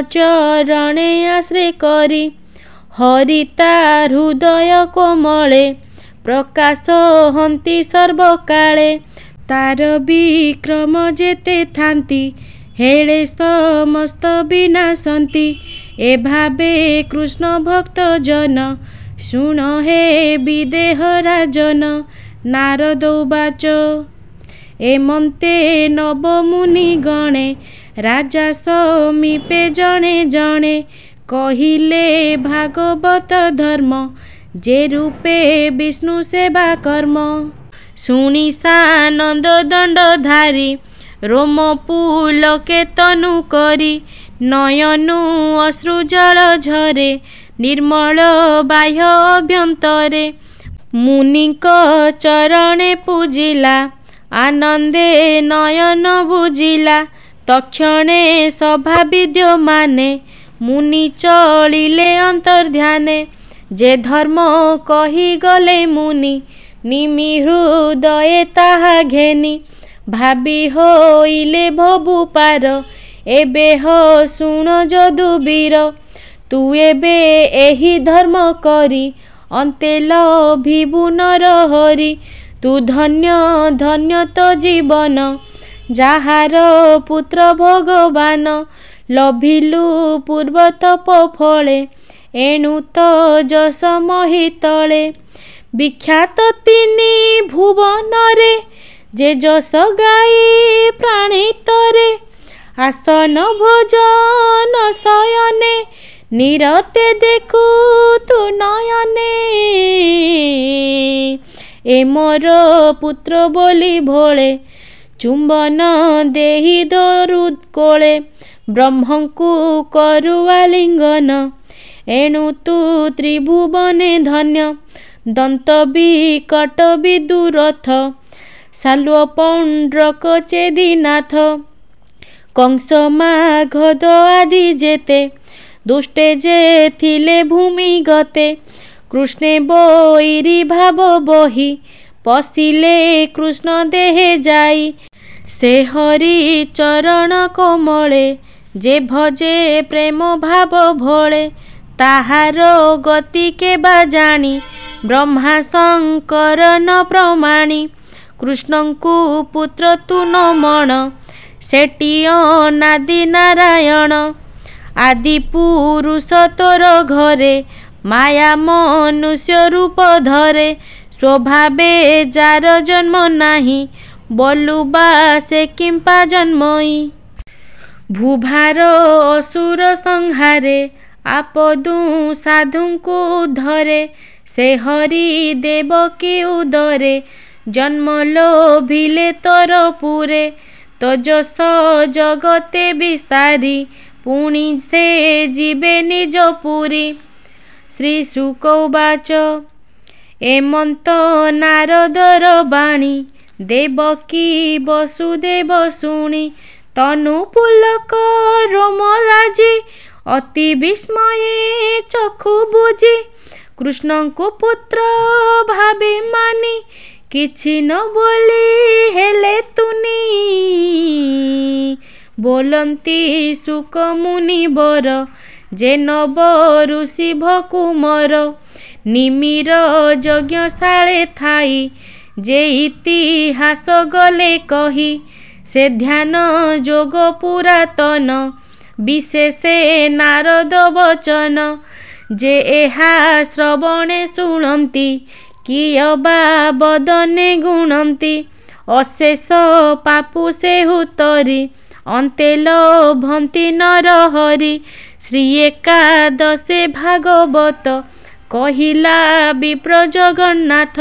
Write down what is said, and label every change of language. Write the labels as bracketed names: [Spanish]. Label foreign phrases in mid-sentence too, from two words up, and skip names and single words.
[Odia] ଚରଣେ ଆଶ୍ରୟ କରି ହରିତା ହୃଦୟ କୋମଳେ ପ୍ରକାଶ ହନ୍ତି ସର୍ବକାଳେ ତାର ବିକ୍ରମ ଯେତେ ଥାନ୍ତି ହେଲେ ସମସ୍ତ ବିନାଶନ୍ତି ଏ ଭାବେ କୃଷ୍ଣ ଭକ୍ତ ଜନ ଶୁଣ ହେ ବିଦେହ ରାଜନ ନାରଦ ଉବାଚ ଏମନ୍ତେ ନବ ମୁନି ଗଣେ ରାଜା ସମୀପେ ଜଣେ ଜଣେ କହିଲେ ଭାଗବତ ଧର୍ମ ଯେ ରୂପେ ବିଷ୍ଣୁ ସେବା କର୍ମ ଶୁଣି ସାନନ୍ଦ ଦଣ୍ଡଧାରୀ ରୋମ ପୁଲକେ ତନୁ କରି ନୟନୁ ଅଶ୍ରୁ ଜଳ ଝରେ ନିର୍ମଳ ବାହ୍ୟ ଅଭ୍ୟନ୍ତରେ ମୁନିଙ୍କ ଚରଣେ ପୂଜିଲା ଆନନ୍ଦେ ନୟନ ବୁଜିଲା ତତ୍କ୍ଷଣେ ସଭା ବିଦ୍ୟମାନେ ମୁନି ଚଳିଲେ ଅନ୍ତର୍ଧ୍ୟାନେ ଯେ ଧର୍ମ କହି ଗଲେ ମୁନି ନିମି ହୃଦୟେ ତାହା ଘେନି ଭାବି ହୋଇଲେ ଭବ ପାର ଏବେ ହୋ ଶୁଣ ଯଦୁବୀର ତୁ ଏବେ ଏହି ଧର୍ମ କରି ଅନ୍ତେ ଲଭିବୁ ନର ହରି ତୁ ଧନ୍ୟ ଧନ୍ୟ ତୋ ଜୀବନ ଯାହାର ପୁତ୍ର ଭଗବାନ ଲଭିଲୁ ପୂର୍ବ ତପ ଫଳେ ଏଣୁ ତୋ ଯଶ ମହୀତଳେ ବିଖ୍ୟାତ ତିନି ଭୁବନରେ ଯେ ଯଶ ଗାଇ ପ୍ରାଣୀତରେ ଆସନ ଭୋଜନ ଶୟନେ ନିରତେ ଦେଖୁ ତୁ ନୟନେ ଏ ମୋର ପୁତ୍ର ବୋଲି ଭୋଳେ ଚୁମ୍ବନ ଦେଇ ଧରୁ କୋଳେ ବ୍ରହ୍ମଙ୍କୁ କରୁ ଆଲିଙ୍ଗନ ଏଣୁ ତୁ ତ୍ରିଭୁବନେ ଧନ୍ୟ ଦନ୍ତବକ୍ର ବିଦୂରଥ ଶାଲ୍ୱ ପୌଣ୍ଡ୍ରକ ଚେଦିନାଥ କଂସ ମାଗଧ ଆଦି ଯେତେ ଦୁଷ୍ଟେ ଯେ ଥିଲେ ଭୂମି ଗତେ କୃଷ୍ଣେ ବଇରୀ ଭାବ ବହି ପଶିଲେ କୃଷ୍ଣ ଦେହେ ଯାଇ ସେ ହରି ଚରଣ କୋମଳେ ଯେ ଭଜେ ପ୍ରେମ ଭାବ ଭୋଳେ ତାହାର ଗତି କେ ବା ଜାଣି ବ୍ରହ୍ମା ଶଙ୍କର ନ ପ୍ରମାଣି କୃଷ୍ଣଙ୍କୁ ପୁତ୍ର ତୁ ନମଣ ସେଟି ଅନାଦି ନାରାୟଣ ଆଦି ପୁରୁଷ ତୋର ଘରେ ମାୟା ମନୁଷ୍ୟ ରୂପ ଧରେ ସ୍ୱଭାବେ ଯାର ଜନ୍ମ ନାହିଁ ବୋଲୁବା ସେ କିମ୍ପା ଜନ୍ମଇ ଭୂଭାର ଅସୁର ସଂହାରେ ଆପଦୁ ସାଧୁଙ୍କୁ ଧରେ ସେ ହରି ଦେବକୀ ଉଦରେ ଜନ୍ମ ଲଭିଲେ ତୋର ପୁରେ ତୋ ଯଶ ଜଗତେ ବିସ୍ତାରି ପୁଣି ସେ ଜୀବେ ନିଜ ପୁରୀ ଶ୍ରୀ ଶୁକ ଉବାଚ ଏମନ୍ତ ନାରଦର ବାଣୀ ଦେବକୀ ବସୁଦେବ ଶୁଣି ତନୁ ପୁଲକ ରୋମ ରାଜି ଅତି ବିସ୍ମୟେ ଚକ୍ଷୁ ବୁଜି କୃଷ୍ଣଙ୍କୁ ପୁତ୍ର ଭାବେ ମାନି କିଛି ନ ବୋଲି ହେଲେ ତୁନି ବୋଲନ୍ତି ଶୁକ ମୁନି ବର ଯେ ନବ ଋଷି ଭକ୍ତ ବର ନିମିର ଯଜ୍ଞଶାଳେ ଥାଇ ଯେ ଇତିହାସ ଗଲେ କହି ସେ ଧ୍ୟାନ ଯୋଗ ପୁରାତନ ବିଶେଷେ ନାରଦ ବଚନ ଯେ ଏହା ଶ୍ରବଣେ ଶୁଣନ୍ତି କିଅବା ବଦନେ ଗୁଣନ୍ତି ଅଶେଷ ପାପୁ ସେ ଉଦ୍ଧରି ଅନ୍ତେ ଲଭନ୍ତି ନର ହରି ଶ୍ରୀ ଏକାଦଶେ ଭାଗବତ କହିଲା ବିପ୍ର ଜଗନ୍ନାଥ।